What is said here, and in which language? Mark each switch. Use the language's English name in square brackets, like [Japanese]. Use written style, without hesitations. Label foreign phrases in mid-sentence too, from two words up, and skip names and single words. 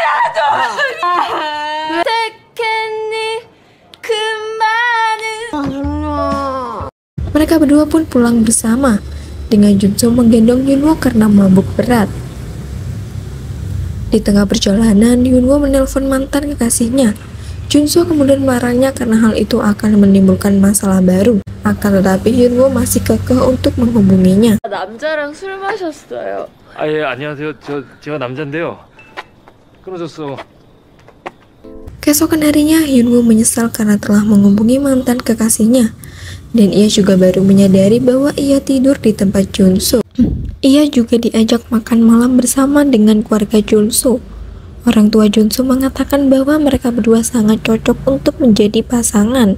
[Indonesian] Mereka berdua pun pulang bersama, dengan Junso menggendong Hyunwoo karena mabuk berat. Di tengah perjalanan, Hyunwoo menelpon mantan kekasihnya. Junso kemudian melarangnya karena hal itu akan menimbulkan masalah baru. Akan tetapi Hyunwoo masih kekeh untuk menghubunginya. [Korean] 남자랑 술 마셨어요. 예, 안녕하세요. 제가 남잔데요. 끊어졌어. [Indonesian] Keesokan harinya, Hyunwoo menyesal karena telah menghubungi mantan kekasihnya. Dan ia juga baru menyadari bahwa ia tidur di tempat Junso. Ia juga diajak makan malam bersama dengan keluarga Junso. Orang tua Junso mengatakan bahwa mereka berdua sangat cocok untuk menjadi pasangan.